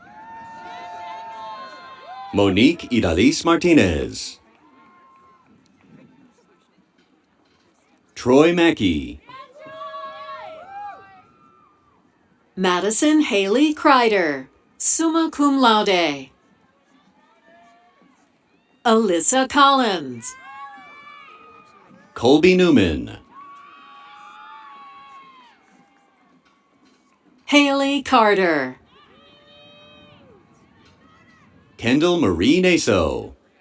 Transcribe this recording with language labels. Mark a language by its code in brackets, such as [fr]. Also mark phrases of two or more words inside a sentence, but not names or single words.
[en] Monique Idalis Martinez. Troy Mackey. Madison Haley Kreider, [la] summa cum laude. [en] Alyssa Collins. Colby Newman. Haley Carter. Kendall Marie Naso.